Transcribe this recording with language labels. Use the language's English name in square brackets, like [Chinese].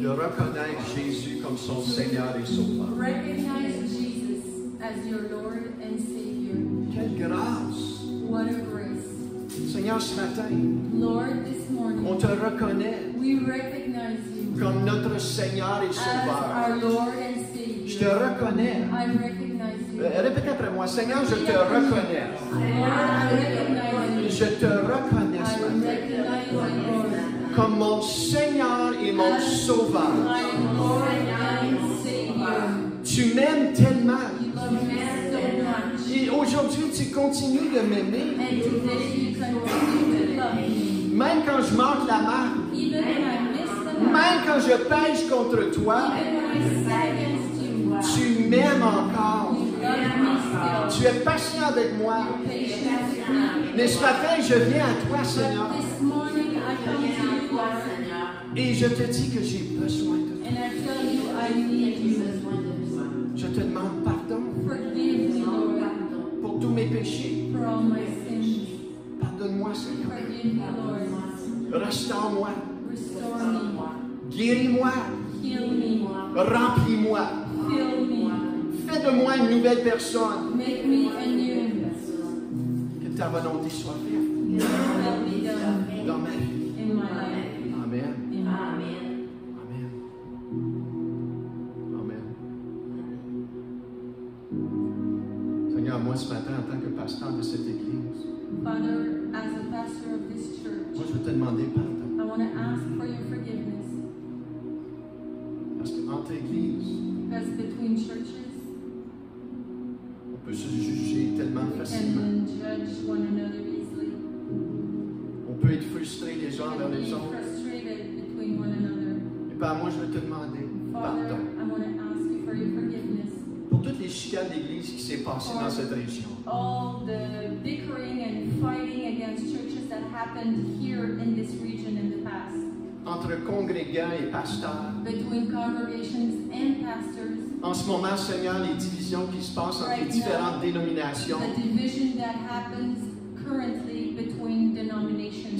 [French] de reconnaître Jésus comme son Seigneur et Sauveur. [English] Recognize Jesus as your Lord and Savior. [French] Quelle grâce! [English] What a grace. [French] Seigneur, ce matin, [English] Lord, this morning, [French] on te reconnaît [English] we recognize you [French] comme notre Seigneur et [English] as [French] Sauveur. [English] our Lord and [French] Je te [English] Savior. [French] reconnais. [English] I recognize you. [French] Répétez après moi, Seigneur, je te reconnais. [English] Lord, I recognize you. [French] Je te reconnais ce [English] I [French] matin [English] recognize you, Lord, [French] comme mon Seigneur et mon Sauveur. [English] my Lord and Savior. [French] Tu m'aimes tellement. [English] You love me so much. [French] Et aujourd'hui, tu continues de m'aimer. [English] And today you continue to love me. [French] Même quand je manque la marque. [English] Even when I miss the mark, [French] Même quand je pêche contre toi. [English] even when I sin against you, [French] Tu m'aimes encore. [English] you love me still. [French] Tu es patient avec moi. [English] Patience with me. [French] Mais ce matin, je viens à toi, Seigneur. [English] But this morning I come to you, Lord, [French] Et je te dis que j'ai besoin de toi. [English] and I tell you I need you. [French] Je te demande pardon [English] Forgive me, Lord, [French] pour tous mes péchés. [English] for all my sins. [French] Pardonne-moi, Seigneur. [English] Forgive me, Lord. [French] Restaure-moi. [English] Restore me. [French] Guéris-moi. [English] Heal me. [French] Remplis-moi. [English] Fill me. [French] Fais de moi une nouvelle personne. [English] Make me anew. [French] Que ta volonté soit faite [English] Your will be done [French] dans ma vie. [English] in my life. [French] Amen. [English] Amen. Amen. Amen. [French] Seigneur, moi ce matin, en tant que pasteur de cette église, [English] Father, as a pastor of this church, [French] moi je veux te demander pardon. [English] I want to ask for your forgiveness. [French] Parce qu'entre églises, [English] Because between churches, [French] on peut se juger tellement [English] we [French] facilement. [English] can judge one another easily. [French] On peut être frustré les uns [English] We [French] vers [English] can [French] les [English] be [French] autres. [English] frustrated between one another. [French] Et Père, moi je veux te demander [English] Father, [French] pardon [English] I want to ask you for your forgiveness. [French] pour toutes les chicanes d'église qui s'est passées dans cette région. [English] All the bickering and fighting against churches that happened here in this region in the past. [French] Entre congrégants et pasteurs. [English] Between congregations and pastors. [French] En ce moment, Seigneur, les divisions qui se passent entre les différentes dénominations. [English] The division that happens currently between denominations.